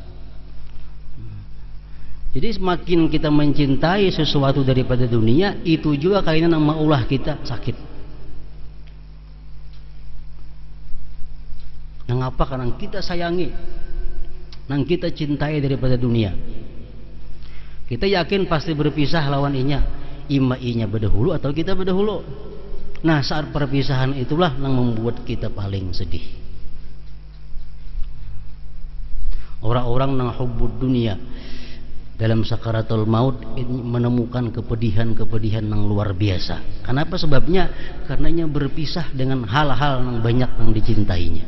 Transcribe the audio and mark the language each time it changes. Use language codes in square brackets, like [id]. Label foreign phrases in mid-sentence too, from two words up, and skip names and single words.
[bjn] Jadi semakin kita mencintai sesuatu daripada dunia, itu juga kainan yang maulah kita sakit. [id] Yang apa? Karena kita sayangi, yang kita cintai daripada dunia. [bjn] Kita yakin pasti berpisah lawan inya, ima inya berdahulu atau kita berdahulu. [id] Nah, saat perpisahan itulah yang membuat kita paling sedih. Orang-orang yang [ar] حب الدنيا [id] dalam sakaratul maut menemukan kepedihan-kepedihan yang luar biasa. Kenapa sebabnya? Karenanya berpisah dengan hal-hal yang banyak yang dicintainya.